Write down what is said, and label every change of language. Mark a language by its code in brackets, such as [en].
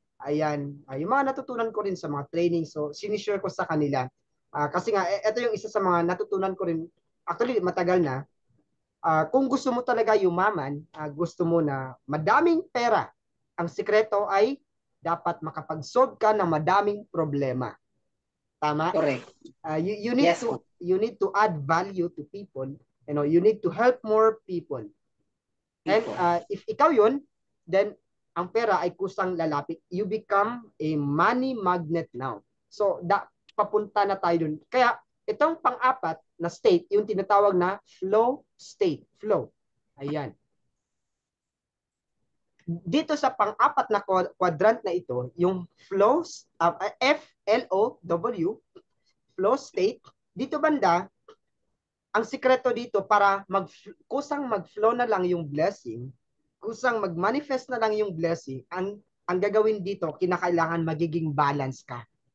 [tl] Ayan, yung mga natutunan ko rin sa mga training. So, sinishare ko sa kanila. Kasi nga, ito yung isa sa mga natutunan ko rin. Actually, matagal na. Kung gusto mo talaga yumaman, gusto mo na madaming pera, ang sikreto ay dapat makapag-solve ka ng madaming problema. Tama? [en] Correct. You need to add value to people. You need to help more people. [tl] And if ikaw yun, [en] then [tl] ang pera ay kusang lalapit. [en] You become a money magnet now. [tl] So, papunta na tayo dun. Kaya, itong pang-apat na state, yung tinatawag na flow state. Flow. Ayan. Dito sa pang-apat na quadrant na ito, yung flows, F-L-O-W, flow state, dito banda, ang sikreto dito para kusang mag-flow na lang yung blessing, kusang mag-manifest na lang yung blessing, ang gagawin dito, kinakailangan magiging balance ka.